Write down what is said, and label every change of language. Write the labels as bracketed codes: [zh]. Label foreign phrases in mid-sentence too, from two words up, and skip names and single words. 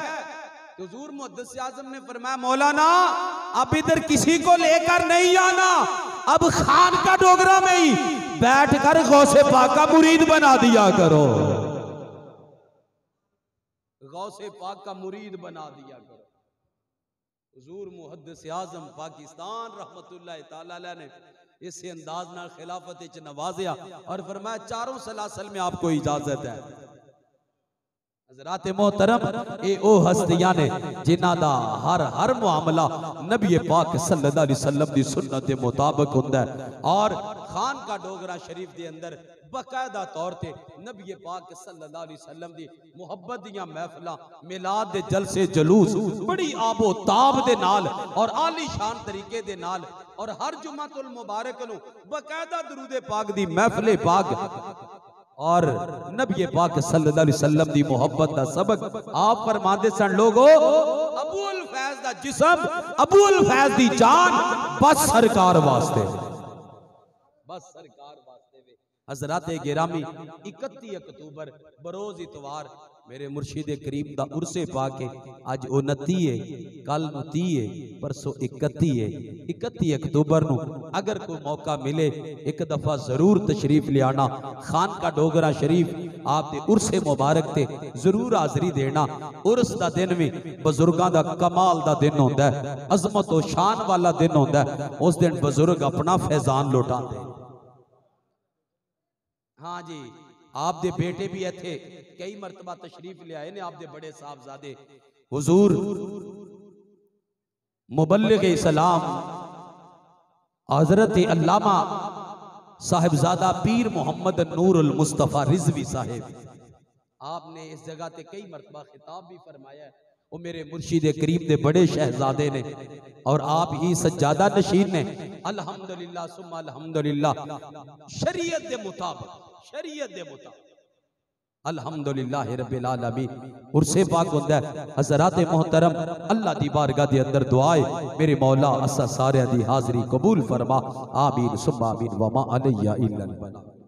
[ur] حضور محدث اعظم نے فرمایا مولانا اب ادھر کسی کو لے کر نہیں آنا، اب خان کا ڈوگرا میں ہی بیٹھ کر غوث پاک کا مرید بنا دیا کرو، غوث پاک کا مرید بنا دیا کرو. [pa] حضور محدث اعظم پاکستان [ar] رحمۃ اللہ تعالیٰ علیہ [pa] نے اس انداز نال خلافت چ نوازیا اور [ur] فرمایا چاروں سلاسل میں آپ کو اجازت ہے. [pa] حضرات محترم یہ او ہستیاں نے جنہاں دا ہر معاملہ نبی پاک [ar] صلی اللہ علیہ وسلم [pa] دی سنت کے مطابق ہندا ہے اور خان کا ڈوگرا شریف کے اندر باقاعدہ طور پے نبی پاک [ar] صلی اللہ علیہ وسلم [pa] دی محبت دیاں محفلاں, میلاد دے جلسے جلوس بڑی آب و تاب دے نال اور عالی شان طریقے دے نال اور ہر جمعۃ المبارک نوں باقاعدہ درود پاک دی محفل پاک اور نبی پاک [ar] صلی اللہ علیہ وسلم [pa] دی محبت دا سبق آپ فرماتے سن لوگو ابو الفیض دا جسم، ابو الفیض دی جان بس سرکار واسطے، بس سرکار واسطے. حضرت گرامی 31 اکتوبر بروز اتوار میرے مرشد کریم دا عرس پاک اے اج 29 ہے، کل 30 ہے، پرسوں 31 ہے. 31 اکتوبر نوں اگر کوئی موقع ملے ایک دفعہ ضرور تشریف لے آنا خان کا ڈوگرا شریف، آپ دے عرس مبارک تے ضرور حاضری دینا. عرس دا دن بھی بزرگاں دا کمال دا دن ہوندا ہے، عظمت اور شان والا دن ہوندا ہے. [ur] اس دن بزرگ اپنا فیضان لٹاتے. [pa] ہاں جی، آپ دے بیٹے بھی ایتھے کئی مرتبہ تشریف لے آئے نے، آپ دے بڑے صاحبزادے حضور مبلغ اسلام حضرت علامہ صاحبزادہ پیر محمد نور المصطفیٰ رضوی صاحب، آپ نے اس جگہ تے کئی مرتبہ خطاب بھی فرمایا ہے. وہ میرے مرشد کریم دے بڑے شہزادے نے اور آپ ہی سجادہ نشین نے. [ar] الحمد للہ ثم الحمد للہ, [pa] شریعت دے مطابق، شریعت دے مطابق [ar] الحمد للہ رب العالمین [pa] عرس پاک ہوندا ہے. حضرات محترم اللہ دی بارگاہ دے اندر دعا اے میرے مولا اساں سارے دی حاضری قبول فرما. [ar] آمین ثم آمین وما علینا الا البلاغ.